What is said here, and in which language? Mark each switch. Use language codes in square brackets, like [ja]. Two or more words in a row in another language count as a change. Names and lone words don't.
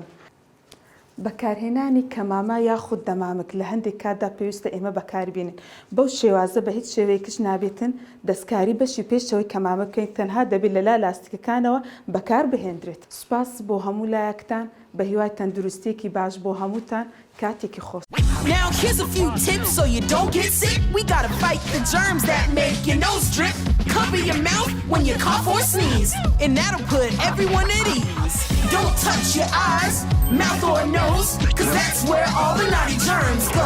[ckb] بەکارهێنانی کەمامە یاخود دەمامک لە هەندێک کاتدا پێویستە ئێمە بەکاربێنین بەو شێوازە بە هیچ شێوەیەکش نابێتن دەستکاری بەشی پێشەوەی کەمامە بکەین تەنها دەبێت لەلا لاستیکەکانەوە بەکار بهێنرێت. سوپاس بۆ هەموو لایەکتان بە هیوای تەندروستێکی باش بۆ هەمووتان کاتێکی خۆش. [en] Now here's a few tips so you don't get sick. We gotta fight the germs that make your nose drip. Cover your mouth when you cough or sneeze, and that'll put everyone at ease. Don't touch your eyes, mouth or nose, cause that's where all the naughty germs go.